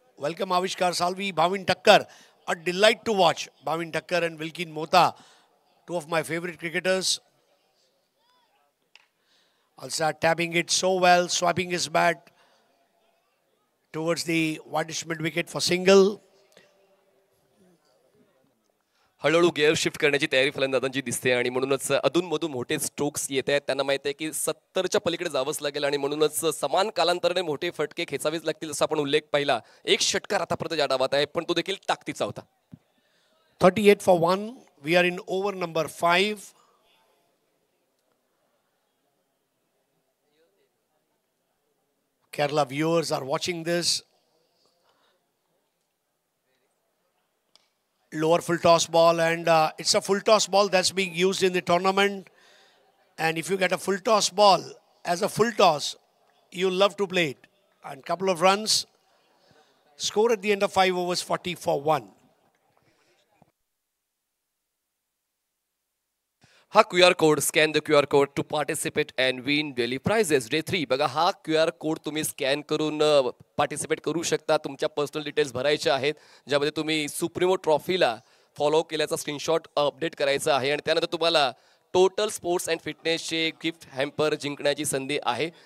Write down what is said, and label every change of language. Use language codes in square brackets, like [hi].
[en] Welcome Avishkar Salvi, Bhavin Thakkar. A delight to watch. Bhavin Thakkar and Wilkin Mota, 2 of my favorite cricketers. Also tapping it so well, swiping his bat towards the widest mid wicket for single. [mr] हळूहळू gear shift करण्याची तयारी फलंदाजांची दिसते आणि म्हणूनच अधूनमधून मोठे strokes येत आहेत. त्यांना माहिती आहे की 70च्या पलीकडे जावंच लागेल आणि म्हणूनच समान कालांतराने मोठे फटके खेचावेच लागतील, जसा आपण उल्लेख पाहिला. एक षटकार आतापर्यंत या डावात आहे, पण तो देखील ताकदीचा होता. [en] 38 for 1. We are in over number 5. Kerala viewers are watching this. Lower full toss ball, and it's a full toss ball that's being used in the tournament. And if you get a full toss ball as a full toss, you love to play it. And couple of runs. Score at the end of 5 overs, 40 for 1. [mr] हा [en] QR code, scan the QR code to participate and win daily prizes. [mr] Day 3 बघा, हा QR code तुम्ही scan करून participate करू शकता. तुमच्या personal details भरायच्या आहेत, ज्यामध्ये तुम्ही सुप्रीमो ट्रॉफीला फॉलो केल्याचा स्क्रीनशॉट अपडेट करायचा आहे आणि त्यानंतर तुम्हाला total sports and फिटनेसचे gift hamper जिंकण्याची संधी आहे.